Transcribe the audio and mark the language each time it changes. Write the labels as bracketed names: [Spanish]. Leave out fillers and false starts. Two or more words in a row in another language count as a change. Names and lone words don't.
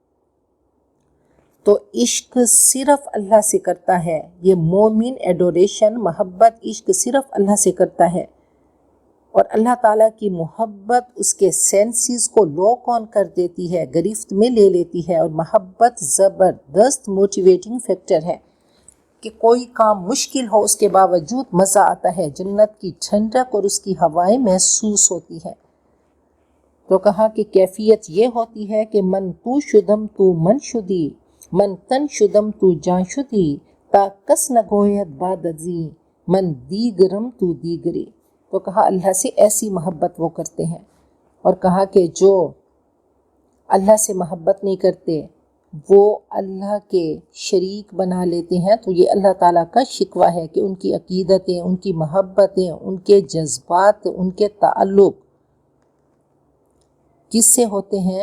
[Urdu] تو عشق صرف اللہ سے کرتا ہے، یہ مومن ایڈوریشن، محبت، عشق صرف اللہ سے کرتا ہے، اور اللہ تعالیٰ کی محبت اس کے سینسز کو [English] lock on [Urdu] کر دیتی ہے، گرفت میں لے لیتی ہے۔ اور محبت زبردست [English] motivating factor [Urdu] ہے کہ کوئی کام مشکل ہو اس کے باوجود مزہ آتا ہے، جنت کی ٹھنڈک اور اس کی ہوائیں محسوس ہوتی ہیں۔ تو کہا کہ کیفیت یہ ہوتی ہے کہ [Persian] من تو شدم تو من شدی، من تن شدم تو جان شدی، تا کس نگوید بعد ازیں، من دیگرم تو دیگری۔ [Urdu] تو کہا اللہ سے ایسی محبت وہ کرتے ہیں، اور کہا کہ جو اللہ سے محبت نہیں کرتے وہ اللہ کے شریک بنا لیتے ہیں۔ تو یہ اللہ تعالیٰ کا شکوہ ہے کہ ان کی عقیدتیں، ان کی محبتیں، ان کے جذبات، ان کے تعلق کس سے ہوتے ہیں؟